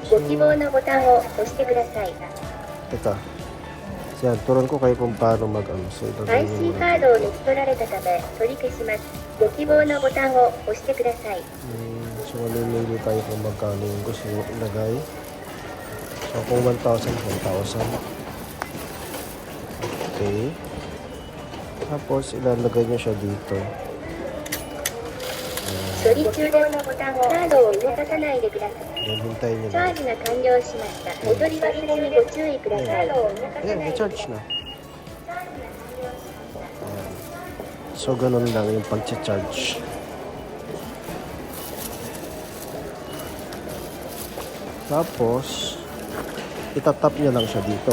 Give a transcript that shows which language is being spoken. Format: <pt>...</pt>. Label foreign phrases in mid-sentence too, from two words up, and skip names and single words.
<ja>希望のボタンを押してください。</ja> <tl>Teka. Yan, turuan ko kayo kung paano mag-ano. So, ilagay IC yung</tl> <ja>カードを抜き取られたため取り消します。ご希望のボタンを押してください。</ja> <tl>So, mamimili tayo kung magkano yung gusto nyo ilagay. So, kung 1,000, 1,000. Okay. Tapos, ilalagay nyo siya dito.</tl> <ja>処理中でのボタンをカードを動かさないでください。</ja> <tl>Yan, hintayin nyo</tl> <ja>チャ</ja> <tl>lang.</tl> <ja>ージが完了しました。お取り忘れにご注意ください。</ja> <tl>Ayan, na-charge na. Ayan. So, ganun lang yung pag-charge. Tapos, itatap nyo lang siya dito.</tl>